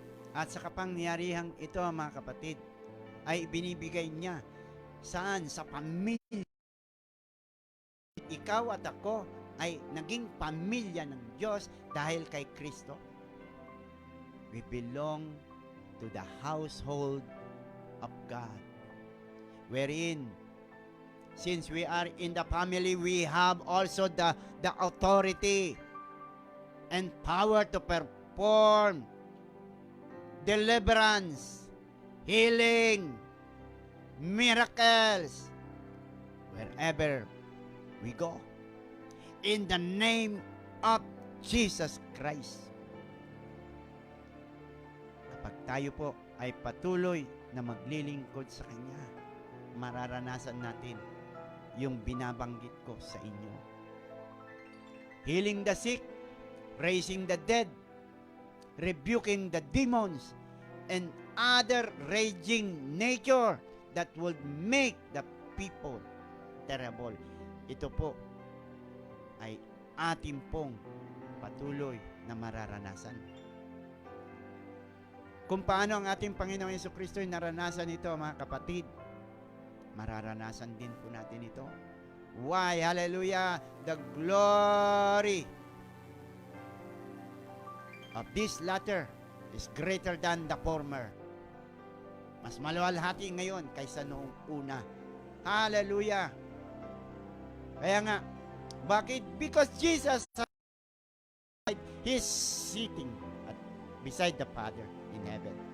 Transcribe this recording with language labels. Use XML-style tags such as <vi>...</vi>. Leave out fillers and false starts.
<tl>At sa kapangyarihang ito, mga kapatid, ay binibigay niya saan? Sa pamilya. Ikaw at ako ay naging pamilya ng Diyos dahil kay Kristo.</tl> <en>We belong to the household of God, wherein since we are in the family, we have also the authority and power to perform deliverance, healing, miracles, wherever we go. In the name of Jesus Christ.</en> <tl>Kapag tayo po ay patuloy na maglilingkod sa Kanya, mararanasan natin yung binabanggit ko sa inyo.</tl> <en>Healing the sick, raising the dead, rebuking the demons, and other raging nature that would make the people terrible.</en> <tl>Ito po ay ating pong patuloy na mararanasan. Kung paano ang ating Panginoong Jesucristo ay naranasan ito, mga kapatid, mararanasan din po natin ito.</tl> <en>Why? Hallelujah. The glory of this latter is greater than the former.</en> <tl>Mas maluwalhati ngayon kaysa noong una. Hallelujah. Kaya nga, bakit?</tl> <en>Because Jesus, He's sitting beside the Father in heaven.</en>